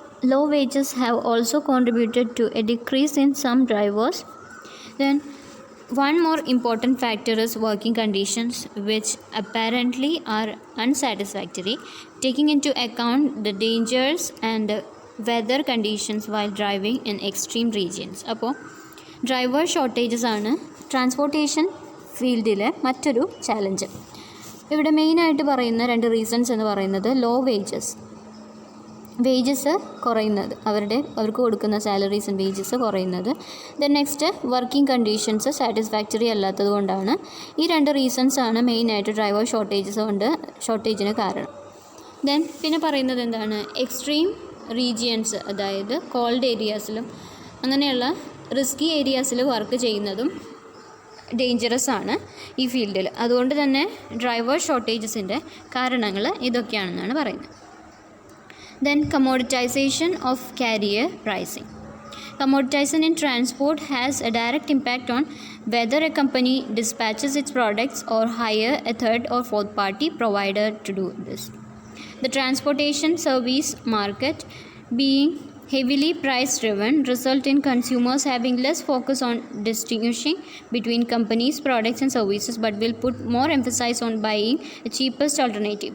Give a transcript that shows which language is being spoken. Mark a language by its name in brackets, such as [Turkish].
[English] Low wages have also contributed to a decrease in some drivers. Then, one more important factor is working conditions, which apparently are unsatisfactory, taking into account the dangers and weather conditions while driving in extreme regions. [Malayalam] അപ്പോൾ driver shortages ആണ് transportation ഫീൽഡിലെ മറ്റൊരു challenge. ഇവിടെ മെയിനായിട്ട് പറയുന്ന രണ്ട് reasons എന്ന് പറയുന്നത് ലോ വേജസ് കുറയുന്നത്, അവർക്ക് കൊടുക്കുന്ന സാലറീസ് ആൻഡ് വേജസ് കുറയുന്നത്. Then next working conditions satisfactory അല്ലാത്തത് കൊണ്ടാണ്. ഈ രണ്ട് റീസൺസ് ആണ് മെയിനായിട്ട് ഡ്രൈവർ ഷോർട്ടേജിന് കാരണം. ദെൻ പിന്നെ പറയുന്നത് എന്താണ്, എക്സ്ട്രീം റീജിയൻസ്, അതായത് കോൾഡ് ഏരിയാസിലും അങ്ങനെയുള്ള റിസ്കി ഏരിയാസിൽ വർക്ക് ചെയ്യുന്നതും ഡേഞ്ചറസ് ആണ് ഈ ഫീൽഡിൽ. അതുകൊണ്ട് തന്നെ ഡ്രൈവർ ഷോർട്ടേജസിൻ്റെ കാരണങ്ങൾ ഇതൊക്കെയാണെന്നാണ് പറയുന്നത്. [English] Then commoditization of carrier pricing. Commoditization in transport has a direct impact on whether a company dispatches its products or hire a third or fourth party provider to do this. The transportation service market being heavily price driven result in consumers having less focus on distinguishing between companies' products and services, but will put more emphasis on buying the cheapest alternative.